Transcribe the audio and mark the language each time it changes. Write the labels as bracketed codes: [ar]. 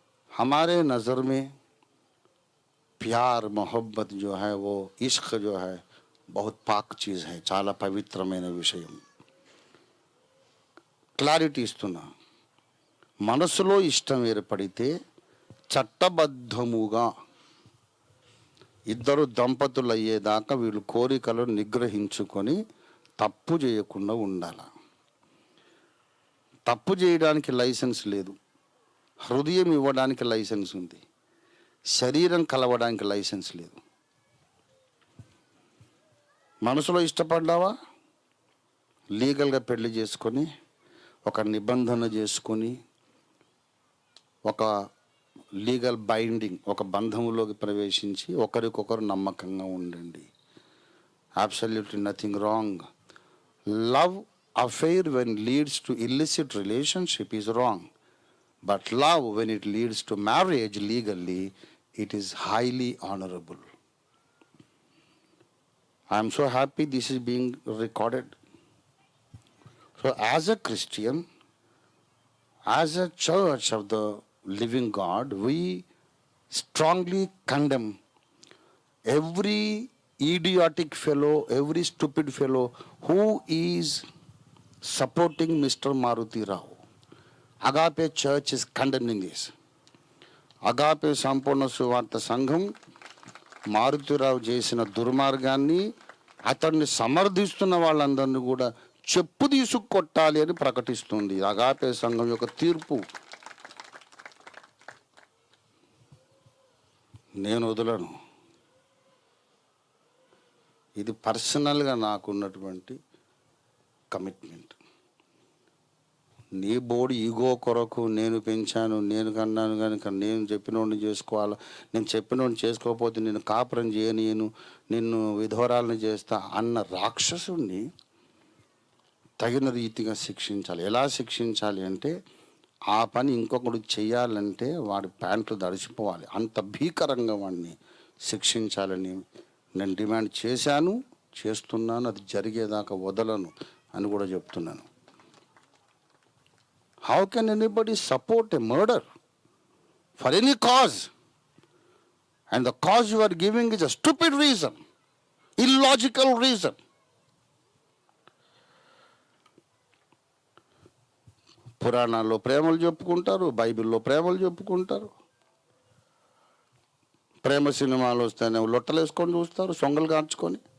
[hi] हमारे नज़र में प्यार मोहब्बत जो है वो इश्क जो है बहुत पाक चीज़ है, [te] చాలా పవిత్రమైన విషయం. క్లారిటీ ఇస్తున్నా. మనసులో ఇష్టం ఏర్పడితే చట్టబద్ధముగా ఇద్దరు దంపతులు అయ్యేదాకా వీళ్ళు కోరికలను నిగ్రహించుకొని తప్పు చేయకుండా ఉండాలి. తప్పు చేయడానికి లైసెన్స్ లేదు. హృదయం ఇవ్వడానికి లైసెన్స్ ఉంది, శరీరం కలవడానికి లైసెన్స్ లేదు. మనసులో ఇష్టపడ్డావా, లీగల్గా పెళ్లి చేసుకొని ఒక నిబంధన చేసుకొని ఒక లీగల్ బైండింగ్, ఒక బంధంలోకి ప్రవేశించి ఒకరికొకరు నమ్మకంగా ఉండండి. [en] Absolutely nothing wrong. Love affair when leads to illicit relationship is wrong. But love, when it leads to marriage legally, it is highly honorable. I am so happy this is being recorded. So as a Christian, as a church of the living God, we strongly condemn every idiotic fellow, every stupid fellow who is supporting Mr. Maruti Rao. Agape Church is condemning this. [te] Agape సంపూర్ణ సువార్త సంఘం మారుతిరావు చేసిన దుర్మార్గాన్ని, అతన్ని సమర్థిస్తున్న వాళ్ళందరినీ కూడా చెప్పు తీసుకొట్టాలి అని ప్రకటిస్తుంది. Agape సంఘం యొక్క తీర్పు నేను వదలను. ఇది పర్సనల్గా నాకున్నటువంటి కమిట్మెంట్. నీ బోర్డు ఈగో కొరకు నేను పెంచాను, నేను కన్నాను కనుక నేను చెప్పినోడిని చేసుకోవాలి, నేను చెప్పినోడిని చేసుకోకపోతే నేను కాపురం చేయను, నిన్ను విధవరాలను చేస్తా అన్న రాక్షసుడిని తగిన రీతిగా శిక్షించాలి. ఎలా శిక్షించాలి అంటే, ఆ పని ఇంకొకడు చేయాలంటే వాడి ప్యాంట్లు దడిచిపోవాలి, అంత భీకరంగా వాడిని శిక్షించాలని నేను డిమాండ్ చేశాను, చేస్తున్నాను. అది జరిగేదాకా వదలను అని కూడా చెప్తున్నాను. [en] How can anybody support a murder for any cause? And the cause you are giving is a stupid reason, illogical reason. [te] పురాణాల్లో ప్రేమలు చెప్పుకుంటారు, బైబిల్లో ప్రేమలు చెప్పుకుంటారు. ప్రేమ సినిమాలు వస్తేనే లొట్టలేసుకొని చూస్తారు, సొంగలు కార్చుకొని.